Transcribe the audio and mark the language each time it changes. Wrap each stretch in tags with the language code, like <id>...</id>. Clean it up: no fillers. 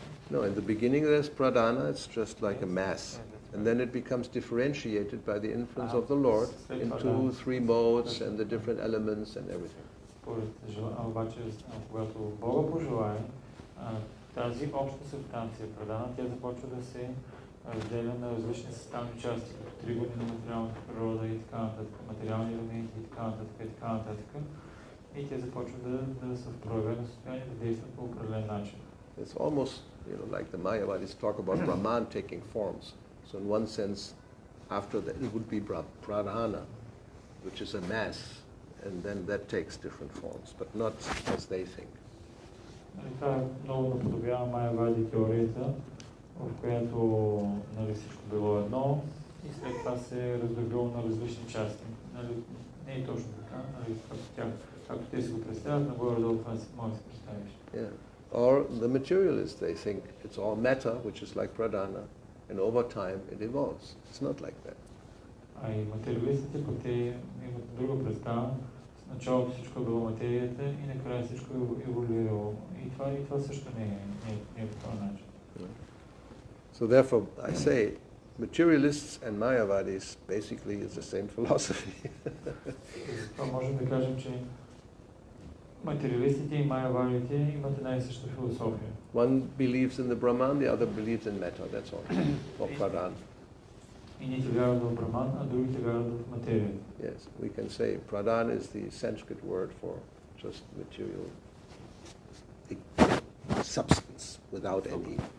<en>No, in the beginning there's pradana, it's just like a mass. And then it becomes differentiated by the influence of the Lord into three modes and the different elements and everything.</en> <bg>Обаче, когато Бога пожелае, тази обща субстанция, прадана, тя започва да се разделя на различни съставни части, като тригони на материалната природа и така нататък, материални елементи и така нататък. И те започват да са в проявено състояние, да действат по определен начин.</bg> <en>It's almost, like the Mayavadis talk about Brahman taking forms. So in one sense, after that, it would be pradana, which is a mass. And then that takes different forms, but not as they think.</en> <bg>Това много наподобява Майявади теорията, в която всичко било едно и след това се е раздробило на различни части. Не е точно така, както те си го представят, но горе-долу това може да се представиш.</bg> <en>Yeah. Or the materialists, they think it's all matter, which is like pradana, and over time it evolves. It's not like that.</en> <bg>А и материалистите, пък те имат друга представа. В началото всичко е било материята и накрая всичко е еволюирало. И това също не е по този начин.</bg> <en>So therefore, I say, materialists and Mayavadis basically is the same philosophy.</en> <bg>Това можем да кажем, че материалистите и Майявадите имат една и съща философия.</bg> <en>One believes in the Brahman, the other believes in matter, that's all, or pradana.</en> <bg>Едните вярват в Браман, а другите вярват в материята.</bg> <en>Yes, we can say pradana is the Sanskrit word for just material substance without any.</en>